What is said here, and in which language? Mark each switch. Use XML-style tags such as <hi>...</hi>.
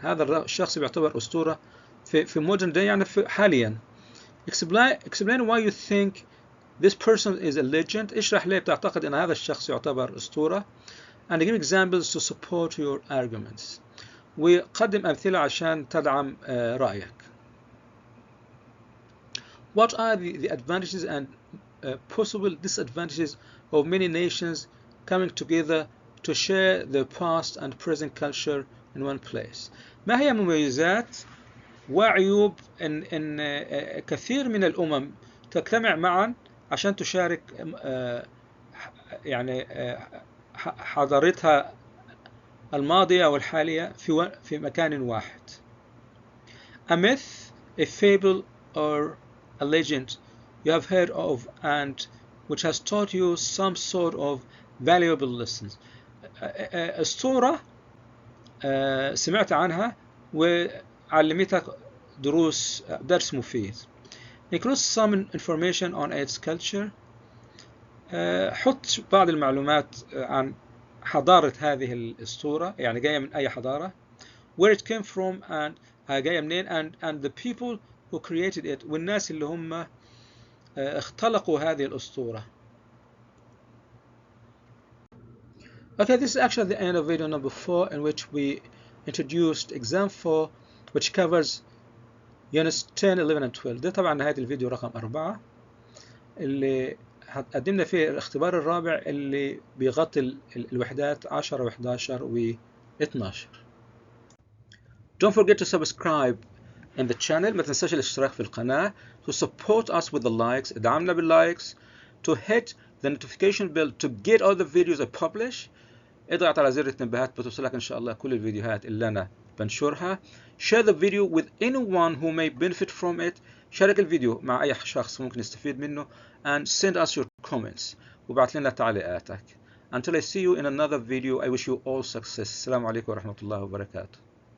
<ar>هذا الشخص بيعتبر أسطورة في</ar> <en>modern day</en> <ar>يعني في حاليا.</ar> <en>Explain why you think this person is a legend.</en> <ar>اشرح ليه بتعتقد ان هذا الشخص يعتبر أسطورة.</ar> <en>And give examples to support your arguments.</en> <ar>وقدم أمثلة عشان تدعم رأيك.</ar> <en>What are the advantages and possible disadvantages of many nations coming together to share their past and present culture in one place?</en> <ar>ما هي مميزات وعيوب إن كثير من الأمم تجتمع معا عشان تشارك يعني حضارتها الماضية والحالية في مكان واحد.</ar> <en>A myth, a fable or a legend you have heard of and which has taught you some sort of valuable lessons.</en> <ar>أسطورة سمعت عنها وعلمتك درس مفيد.</ar> <en>Include some information on its culture.</en> <ar>حط بعض المعلومات عن حضارة هذه الأسطورة يعني جاية من أي حضارة.</ar> <en>Where it came from and</en> <ar>جاية منين</ar> <en>and the people who created it</en> <ar>والناس اللي هم اختلقوا هذه الأسطورة.</ar> <en>Okay, this is actually the end of video number 4 in which we introduced exam 4 which covers units 10, 11 and 12.</en> <ar>ده طبعا نهاية الفيديو رقم 4 اللي قدمنا فيه الاختبار الرابع اللي بيغطي الوحدات 10 و11 و12.</ar> <en>Don't forget to subscribe in the channel.</en> <ar>ما تنساش الاشتراك في القناة.</ar> <en>To support us with the likes.</en> <ar>ادعمنا باللايكس.</ar> <en>To hit the notification bell to get all the videos I publish.</en> <ar>اضغط على زر التنبيهات بتوصلك ان شاء الله كل الفيديوهات اللي انا بنشرها.</ar> <en>share the video with anyone who may benefit from it.</en> <ar>شارك الفيديو مع أي شخص ممكن يستفيد منه.</ar> <en>and send us your comments.</en> <ar>وبعت لنا تعليقاتك.</ar> <en>Until I see you in another video, I wish you all success.</en> <ar>السلام عليكم ورحمة الله وبركاته.</ar>